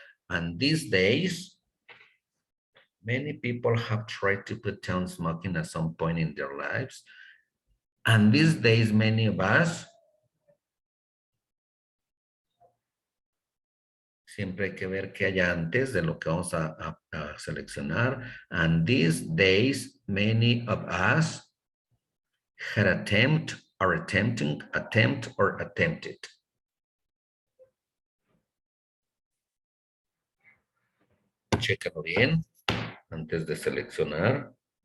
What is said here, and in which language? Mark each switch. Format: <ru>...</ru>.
<en>And these days, many people have tried to put down smoking at some point in their lives. And these days, many of us,</en> <es>siempre hay que ver qué hay antes de lo que vamos a seleccionar.</es> <en>And these days, many of us had attempt or attempting, attempt or attempted.</en> <es>Chécalo bien antes de seleccionar.</es>